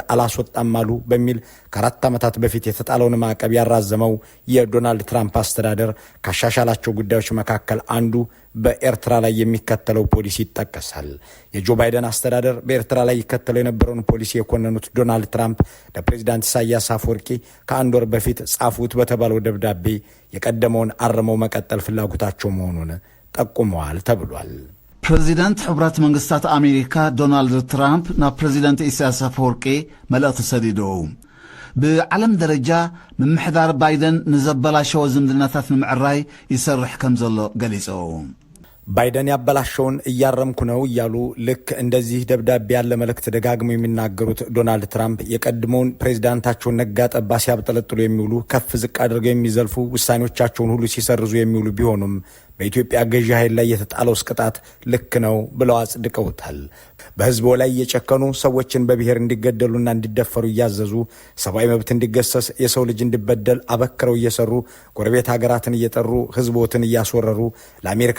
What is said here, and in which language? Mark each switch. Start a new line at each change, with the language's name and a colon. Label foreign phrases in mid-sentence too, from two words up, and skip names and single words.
Amharic: አላስወጣም አሉ በሚል ከ4 ዓመታት በፊት የተጣለውን ማዕቀብ ያራዘመው የዶናልድ ትራምፕ አስተዳደር ካሻሻላቸው ጉዳዮች መካከል አንዱ በኤርትራ ላይ የሚከተለው ፖሊሲ ይጠቀሳል። የጆ ባይደን አስተዳደር በኤርትራ ላይ ይከተለው የነበረውን ፖሊሲ የኮነኑት ዶናልድ ትራምፕ ለፕሬዚዳንት ኢሳያስ አፈወርቂ ከ1 ወር በፊት ጻፉት በተባለው ደብዳቤ የቀደመውን አርመው መቀጠል ፍላጎታቸው መሆኑን ጠቁመዋል ተብሏል።
Tigrinya: ፕሬዚደንት ሕብረት መንግስታት አሜሪካ ዶናልድ ትራምፕ ናብ ፕሬዚደንት ኢሳያስ አፈወርቂ መልእኽቲ ሰዲዶው ብዓለም ደረጃ ምምሕዳር ባይደን ንዘበላሸወ ዝምድናታት ንምዕራይ ይሰርሕ ከም ዘሎ ገሊጾ
Amharic: ባይደን ያበላሸውን እያረምኩ ነው እያሉ ልክ እንደዚህ ደብዳቤ ያለ መልእክት ደጋግመው የሚናገሩት ዶናልድ ትራምፕ የቀድሞውን ፕሬዚዳንታቸውን ነጋ ጠባ ሲያብጠለጥሉ የሚውሉ ከፍ ዝቅ አድርገው የሚዘልፉ ውሳኔዎቻቸውን ሁሉ ሲሰርዙ የሚውሉ ቢሆኑም በኢትዮጵያ ገዢ ኃይል ላይ የተጣለው ቅጣት ልክ ነው ብለው አጽድቀውታል። በህዝቦ ላይ እየጨከኑ ሰዎችን በብሔር እንዲገደሉና እንዲደፈሩ እያዘዙ ሰብአዊ መብት እንዲገሰስ የሰው ልጅ እንዲበደል አበክረው እየሰሩ ጎረቤት ሀገራትን እየጠሩ ህዝቦትን እያስወረሩ ለአሜሪካ